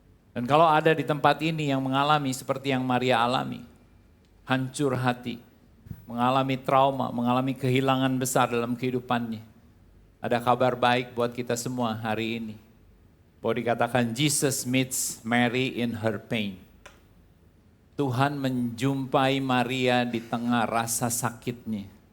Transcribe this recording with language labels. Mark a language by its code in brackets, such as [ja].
[id] Dan kalau ada di tempat ini yang mengalami seperti yang Maria alami, hancur hati, mengalami trauma, mengalami kehilangan besar dalam kehidupannya. Ada kabar baik buat kita semua hari ini. Bahwa dikatakan [en] Jesus meets Mary in her pain. [id] Tuhan menjumpai Maria di tengah rasa sakitnya.